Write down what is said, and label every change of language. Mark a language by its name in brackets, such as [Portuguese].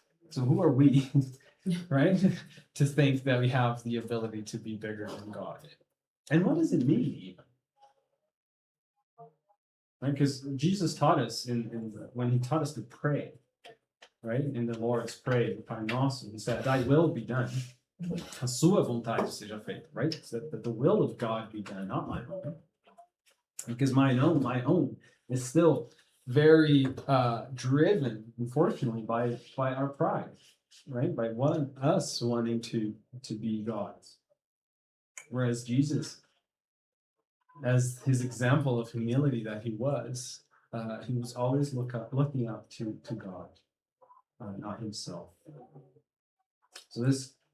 [English] So who are we, right, to think that we have the ability to be bigger than God? And what does it mean even? Right? Because Jesus taught us when he taught us to pray, right? In the Lord's Prayer, the Pai Nosso, he said, thy will be done. [Portuguese] A sua vontade seja feita, [English] right? So that the will of God be done, not my own. Because my own is still very driven, unfortunately, by our pride, right? By us wanting to be gods. Whereas Jesus, as his example of humility that he was always looking up to God, not himself. So this